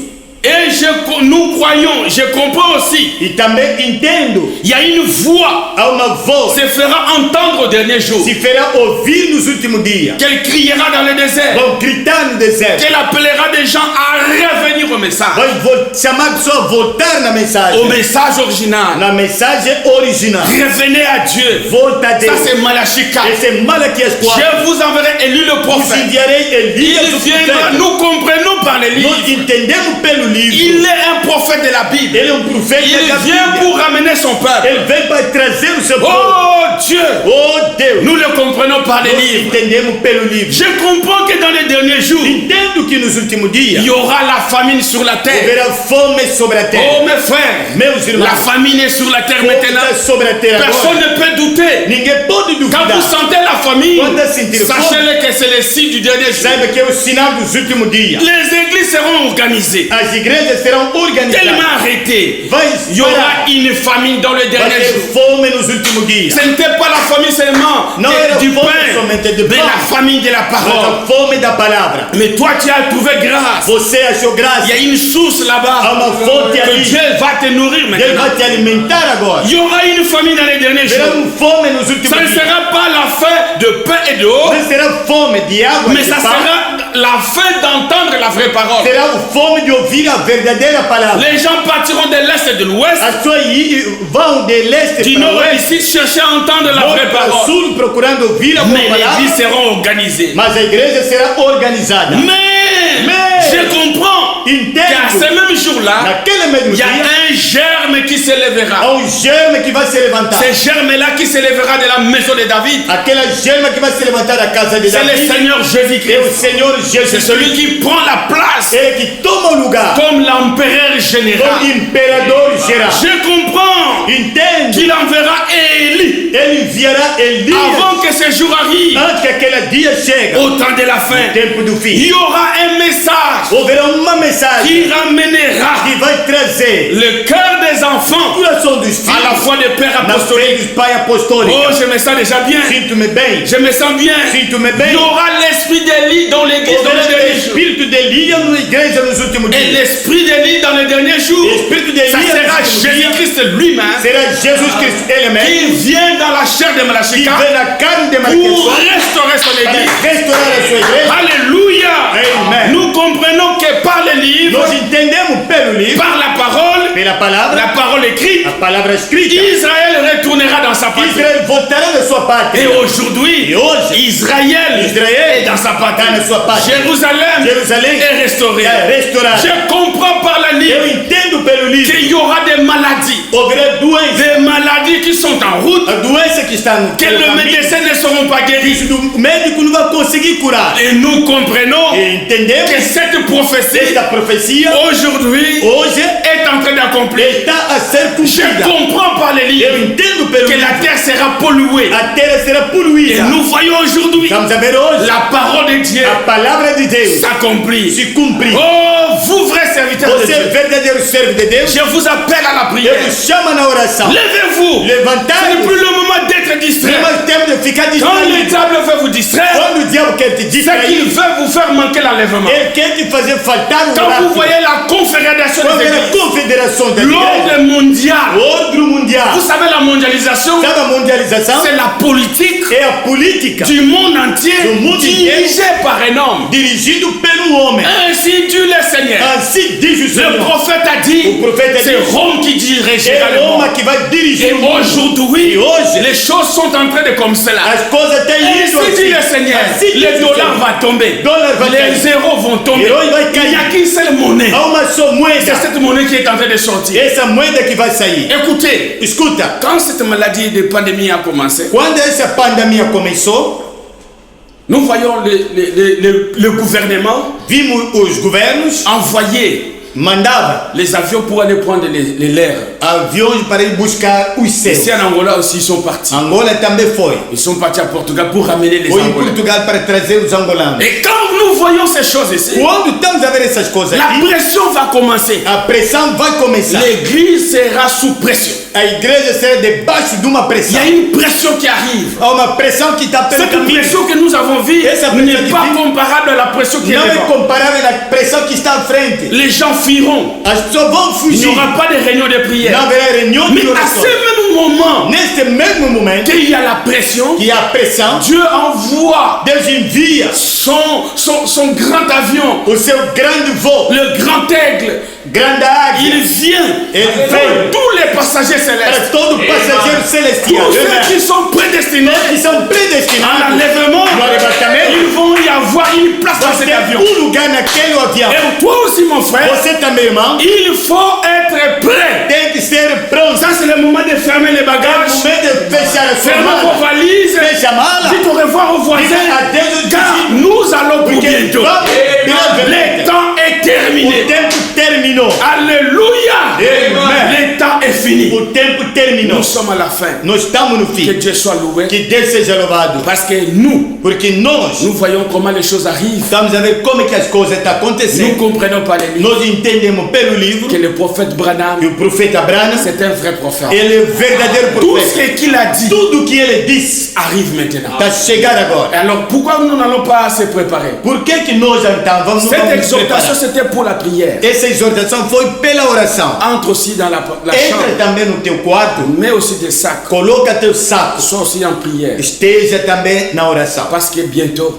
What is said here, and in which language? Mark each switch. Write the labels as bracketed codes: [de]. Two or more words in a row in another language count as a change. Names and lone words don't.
[fr] Et nous croyons, je comprends aussi, [pt] E também entendo, [fr] il y a une voix [pt] há uma voz [fr] qui se fera entendre au dernier jour, [pt] se fará ouvir nos últimos dias. [fr] qu'elle criera dans le désert, [pt] Vão gritar no deserto. [fr] qu'elle appellera des gens à revenir au message, [pt] Chamar a pessoa a voltar na mensagem. [fr] au message original. [pt] Na mensagem original. [fr] Revenez à Dieu. [pt] Volta a [fr] Ça [pt] Deus. [fr] c'est Malachie 4. [pt] Esse é Malaquias 4. [fr] Je vous enverrai Élie le [pt] Vos [fr] prophète. [pt] enviarei Elias [fr] Il [pt] o [fr] viendra, [pt] profeta. [fr] nous comprenons par les livres. [pt] Nós entendemos pelo livro. [fr] Il est un prophète de la Bible. [pt] Ele é um profeta [fr] Il [pt] da [fr] vient [pt] Bíblia. [fr] pour ramener son peuple. [pt] Ele vem para trazer o seu povo. [fr] Oh Dieu, [pt] Oh Deus. [fr] nous le comprenons par les [pt] Nós [fr] livres. [pt] entendemos pelo livro. [fr] Je comprends que dans les derniers jours, [pt] Entendo que nos últimos dias [fr] il y aura la famine sur la terre. [pt] haverá fome sobre a terra. [fr] Oh mes frères, [pt] Meus irmãos, [fr] la famine est sur la terre [pt] fome [fr] maintenant. [pt] está sobre a terra [fr] Personne [pt] agora. [fr] ne peut douter. [pt] Ninguém pode [fr] Quand vous [pt] duvidar. [fr] sentez la famine, [pt] Quando sentir fome, [fr] sachez-le que c'est le signe du dernier jour. [pt] saiba que é o sinal dos últimos dias. [fr] Les églises seront organisées, [pt] As igrejas serão organizadas. [fr] tellement arrêtées. [pt] Vai [fr] Il y aura une famine dans le [pt] vai [fr] dernier [pt] ter [fr] jour. [pt] fome nos últimos dias. [fr] Ce n'était pas la famine seulement [pt] Non era [fr] du [pt] fome [fr] pain, [pt] somente de [fr] mais [pt] pão. [fr] la famine de la [pt] Mas [fr] parole. [pt] a fome da palavra. [fr] Mais toi, tu as trouvé grâce. [pt] Você achou graça. [fr] Il y a une source [pt] Há [fr] là-bas [pt] uma fonte [fr] que [pt] ali. [fr] Dieu va te nourrir [pt] Ele [fr] maintenant. [pt] vai te alimentar agora. [fr] Il y aura une famine dans les derniers [pt] Será [fr] jours. [pt] fome nos últimos [fr] Ça ne [pt] dias. [fr] sera pas la fin de pain et d'eau, [pt] Não será fome de água [fr] mais [pt] e de [fr] ça [pt] pão. [fr] sera la fin d'entendre la vraie parole. [pt] Será o fome de ouvir a verdadeira palavra. [fr] Les gens partiront de l'est et de l'ouest, [pt] As pessoas vão de leste [fr] du [pt] para [fr] nord et du [pt] oeste, [fr] sud, chercher à entendre la [pt] norte [fr] vraie [pt] para [fr] parole. [pt] sul, procurando ouvir a boa [fr] Mais les vies [pt] palavra. [fr] seront organisées. [pt] Mas a igreja será organizada. [fr] Mais je comprends qu'à [pt] Entendo. [fr] ce même jour-là, [pt] Naquele mesmo [fr] il y a [pt] dia, [fr] un germe qui se [pt] há [fr] lèvera. [pt] germe que vai se levantar. [fr] Ce germe-là qui se lèvera de la maison de David, [pt] Aquela germe que vai se levantar da casa de [fr] c'est le [pt] Davi. [fr] Seigneur [pt] É o [fr] Jésus-Christ. [pt] Senhor [fr] C'est [pt] Jesus [fr] celui [pt] Cristo. [fr] qui prend la place [pt] Ele que toma o lugar [fr] comme l'empereur [pt] do [fr] général. [pt] imperador geral. [fr] Je comprends [pt] Entende? [fr] qu'il enverra Élie [pt] Ele enviará Elias [fr] avant que ce jour arrive, [pt] antes que aquele dia chegue. [fr] au temps de la fin. [pt] Tempo do [fr] Il [pt] fim. [fr] y aura un message [pt] Haverá uma mensagem [fr] qui ramènera [pt] que vai trazer [fr] le cœur des enfants [pt] o coração dos [fr] à la [pt] filhos [fr] foi des pères [pt] na fé [fr] apostoliques. [pt] dos pais apostólicos. [fr] Oh, je me sens déjà bien. [pt] Sinto-me bem. [fr] Je me sens bien. [pt] Sinto-me [fr] Il [pt] bem. [fr] y aura l'esprit d'Élie dans l'église dans les [pt] Haverá o [fr] derniers jours. [pt] espírito de Elias na igreja nos últimos [fr] Et [pt] dias. [fr] l'esprit d'Élie dans les derniers jours, L'esprit ça d'Élie sera dans les derniers jours. Jésus-Christ lui-même [pt] Será Jesus Cristo ele mesmo [fr] qui vient dans la chair de [pt] que [fr] Malachie [pt] vem na carne de [fr] pour [pt] Malquias [fr] restaurer son [pt] para [fr] église. [pt] restaurar a sua igreja. [fr] Alléluia. [pt] Amen. [fr] Nous comprenons que par les livres, [pt] Nós entendemos pelo livro, [fr] par la parole [pt] pela palavra [fr] écrite, [pt] a palavra escrita. [fr] Israël retournera dans sa patrie. [pt] Israel voltará da sua [fr] Et [pt] pátria. [fr] aujourd'hui, Et aujourd'hui, Israël Israël est dans sa patrie. [pt] está na sua pátria. [fr] Jérusalem [pt] Jerusalém [fr] est restaurée. [pt] é restaurada. [fr] Je comprends par la [pt] Eu [fr] livre [pt] entendo pelo livro. [fr] qu'il y aura des maladies. [pt] Haverá doenças. [fr] Des maladies qui sont en route, [pt] A doença que está no [fr] que [pt] pelo [fr] les [pt] caminho, [fr] médecins ne seront pas guéris. [pt] o médico não vai conseguir curar. [fr] Et nous comprenons [pt] E entendemos [fr] que cette prophétie [pt] esta profecia [fr] aujourd'hui [pt] hoje [fr] est en train d'accomplir. [pt] está a ser [fr] Je [pt] cumprida. [fr] comprends par les [pt] Eu [fr] livres [pt] entendo pelo [fr] que [pt] livro. [fr] la terre sera polluée. [pt] A terra será [fr] Et [pt] poluída. [fr] nous voyons aujourd'hui [pt] Vamos a ver hoje [fr] la parole de Dieu [pt] a palavra de Deus [fr] s'accomplir. [pt] se cumprir. [fr] Oh, vous vrais serviteurs de [pt] Você é [fr] Dieu, [pt] verdadeiro servo de Deus. [fr] je vous appelle à la prière. [pt] Eu te chamo na oração. [fr] Levez-vous. Ce [pt] Levantai. [fr] n'est plus le moment d'être te distraire. [pt] Mais tempo de ficar [fr] Quand [pt] distraído. [fr] le diable veut vous distraire, [pt] Quando o diabo quer te [fr] c'est [pt] distrair, [fr] qu'il veut vous faire manquer l'enlèvement. [pt] ele quer te fazer faltar o [fr] Quand vous [pt] rápido. [fr] voyez la confédération [pt] Quando [fr] des [pt] é a [fr] églises, [pt] confederação da igreja, [fr] l'ordre mondial, [pt] outro mundial, [fr] vous savez la mondialisation, [pt] sabe a mundialização? [fr] c'est la politique [pt] É a política [fr] du monde entier Du monde dirigée par un homme. [pt] dirigido pelo homem. [fr] Ainsi dit le Seigneur. [pt] Assim diz o [fr] Le [pt] Senhor. [fr] prophète a dit, [pt] O profeta [fr] c'est [pt] disse, [fr] Rome qui dirigera [pt] é [fr] le monde. [pt] Roma que vai dirigir [fr] Et [pt] o mundo. [fr] aujourd'hui, [pt] E hoje, [fr] les choses sont en train de comme cela. [pt] as coisas têm ido [fr] Ainsi dit le [pt] assim. [fr] Seigneur, [pt] Assim diz [fr] les [pt] o [fr] dollars [pt] Senhor. [fr] vont tomber, [pt] Dólar vai [fr] les [pt] cair. [fr] zéros vont tomber. [pt] Herói vai [fr] Il n'y a [pt] cair. [fr] qu'une seule monnaie. [pt] Há uma só [fr] C'est [pt] moeda. [fr] cette monnaie qui est en train de sortir. [pt] Essa moeda que vai sair. [fr] Écoutez, [pt] Escuta, [fr] quand cette maladie de pandémie a commencé, [pt] quando essa pandemia começou, [fr] nous voyons le gouvernement [pt] vimos os governos [fr] envoyer [pt] mandava [fr] les avions pour aller prendre les lairs. [pt] aviões para ir buscar os [fr] Ici [pt] céus. [fr] en Angola aussi, ils sont partis. [pt] Angola também foi. [fr] Ils sont partis à Portugal pour ramener les [pt] Foi em [fr] Angolais. [pt] Portugal para trazer os angolanos. [fr] Et quand nous voyons ces choses ici, [pt] Quando estamos a ver essas coisas [fr] la [pt] aqui, [fr] pression va commencer. [pt] a pressão vai começar. [fr] L'église sera sous pression. [pt] A igreja será debaixo de uma [fr] Il y [pt] pressão. [fr] a une pression qui arrive. [pt] Há uma pressão que está pelo [fr] Cette [pt] caminho. [fr] pression que nous avons vue [pt] Essa pression [fr] n'est pas divine comparable à la pression qui est [pt] Não é [fr] devant. [pt] comparável à pressão que está à frente. [fr] Les gens fuiront. [pt] As pessoas vão [fr] Il n'y [pt] fugir. [fr] aura pas de réunion de [pt] Não [fr] prière. [pt] haverá reunião [fr] Mais [pt] de [fr] à [pt] oração. [fr] ce même moment [pt] Neste mesmo momento [fr] qu'il y a la pression, [pt] que há pressão, [fr] Dieu envoie [pt] Deus envia [fr] son grand avion, [pt] o seu grande voo, [fr] le grand aigle. [pt] grande águia, [fr] Il vient [pt] Ele [fr] pour [pt] vem [fr] tous les passagers [pt] para [fr] célestes. [pt] todo passageiro celestial. [fr] Tous ceux qui sont prédestinés [pt] Que são [fr] à [pt] predestinados [fr] l'enlèvement, [pt] no arrebatamento, [fr] il vont y avoir une place dans [pt] vai [fr] cet [pt] ter [fr] avion. [pt] lugar naquele avião. [fr] Et toi aussi, mon frère, [pt] Você também, irmão, [fr] il faut être prêt. [pt] tem que ser pronto. [fr] Ça, c'est le moment de fermer les [pt] É o [fr] bagages, [pt] momento de fechar a sua [fr] fermer vos [pt] mala. [fr] valises, [pt] Fecha a mala. [fr] dites au revoir aux voisins, [pt] Diga adeus aos [fr] car [pt] vizinhos. [fr] nous allons pour [pt] Porque [fr] bientôt. [pt] vamos [fr] Le temps est [pt] O [fr] terminé. [pt] tempo terminou. [fr] Alléluia. [pt] Amen. [fr] Le temps est fini. [pt] O tempo terminou. [fr] Nous sommes à la fin. [pt] Nós estamos no [fr] Que [pt] fim. [fr] Dieu soit loué. [pt] Que Deus seja louvado. [fr] Parce que nous [pt] Porque nós [fr] voyons comment les choses arrivent. [pt] estamos a ver como é que as coisas estão [fr] Nous [pt] acontecendo. [fr] comprenons par les livres [pt] Nós entendemos pelo livro [fr] que le prophète Branham, [pt] que o profeta Abraão, [fr] c'est un vrai prophète. [pt] ele é verdadeiro [fr] Tout [pt] profeta. [fr] ce qu'il a dit [pt] Tudo que ele disse [fr] arrive maintenant. [pt] está chegando agora. [fr] Alors pourquoi nous n'allons pas se préparer? [pt] Por que nós então vamos [fr] Cette [pt] nos [fr] exhortation, [pt] preparar? [fr] c'était pour la prière. [pt] Essa exortação foi pela oração. [fr] Entre aussi dans la [pt] Entra [fr] chambre, [pt] também no teu quarto, [fr] mais aussi des sacs. [pt] coloca teu saco, [fr] Sois aussi en prière. [pt] esteja também na oração. [fr] Parce que bientôt,